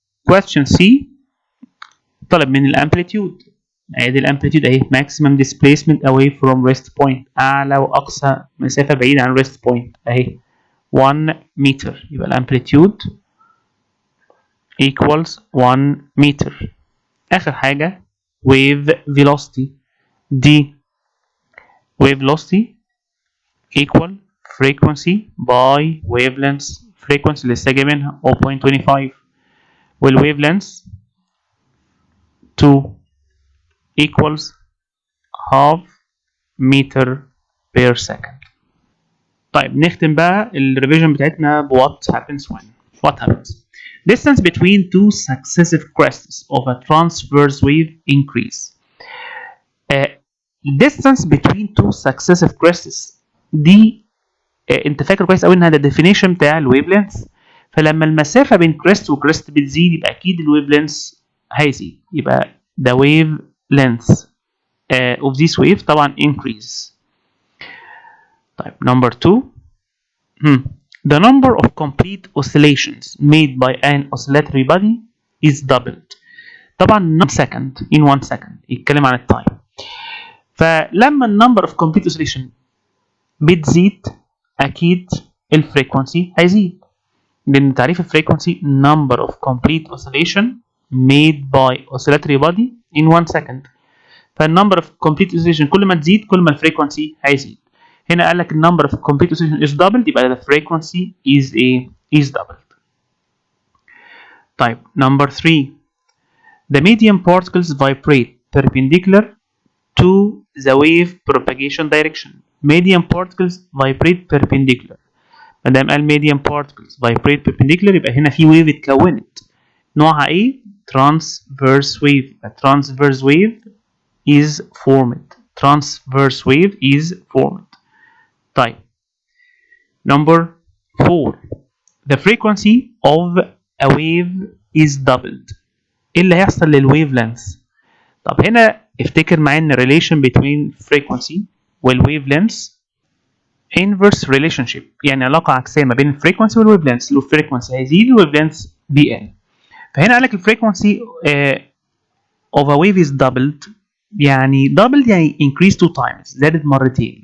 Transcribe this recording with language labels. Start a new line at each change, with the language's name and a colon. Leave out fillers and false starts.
Arabic: question C طلب من الامبليتيود، ادي الامبليتيود اهي
English: maximum displacement away from rest point،
Arabic: اعلى واقصى مسافه بعيده عن rest point اهي 1 متر، يبقى الامبليتيود equals 1 متر. اخر حاجه
English: wave velocity دي wave velocity equal frequency by wavelength. frequency لسه جايبينها 0.25 والwavelength 2 equals half meter per second.
Arabic: طيب نختم بقى الريفيجن بتاعتنا ب
English: what happens when. What happens? Distance between two successive crests of a transverse wave increase.
Arabic: Distance between two successive crests دي انت فاكر كويس قوي انها ده definition بتاع الويف لينث، فلما المسافه بين كريست وكريست بتزيد يبقى اكيد الويف لينث هيزيد، يبقى
English: the wave length of this wave
Arabic: طبعا increase.
English: طيب number 2 the number of complete oscillations made by an oscillatory body is doubled.
Arabic: طبعا second in 1 second يتكلم عن التايم، فلما النمبر of complete oscillation بتزيد اكيد الفريكونسي هيزيد، لان تعريف الفريكونسي
English: number of complete oscillation made by oscillatory body in 1 second.
Arabic: فالنمبر of complete oscillation كل ما تزيد كل ما الفريكونسي هيزيد. هنا قال لك النمبر
English: of complete oscillation is doubled يبقى the frequency is doubled. طيب number 3 the medium particles vibrate perpendicular to the wave propagation direction. medium particles vibrate perpendicular.
Arabic: ما دام قال
English: medium particles vibrate perpendicular
Arabic: يبقى هنا في ويف اتكونت، نوعها ايه؟ transverse wave.
English: A transverse wave is formed. transverse wave is formed. طيب number 4 the frequency of a wave is doubled.
Arabic: ايه اللي هيحصل للويف لينث؟ طب هنا افتكر معايا ان relation between frequency والويف لينث
English: inverse relationship،
Arabic: يعني علاقة عكسية ما بين الفريكونسي والويف لينث. لو الفريكونسي هيزيد الويف لينث بيقل. فهنا قال لك الفريكونسي of a wave is doubled، يعني doubled يعني
English: increase 2 times،
Arabic: زادت مرتين.